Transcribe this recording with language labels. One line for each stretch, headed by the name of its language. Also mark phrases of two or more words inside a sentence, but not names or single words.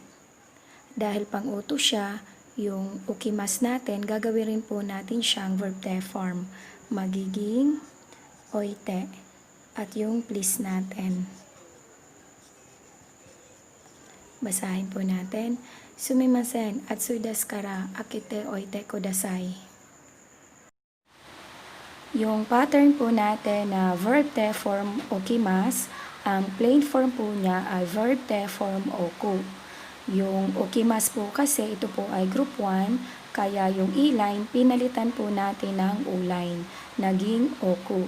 Filipino: Dahil pang-utos siya, yung ukimas natin, gagawin rin po natin siyang verb te form. Magiging oite. At yung please natin. Basahin po natin.
Japanese: すみません 暑い です から 開けて おいて ください.
Filipino: Yung pattern po natin na verb te form ukimas, ang plain form po niya ay verb te form oku. Yung ukimas po kasi ito po ay group 1, kaya yung e-line pinalitan po natin ng u-line, naging oku.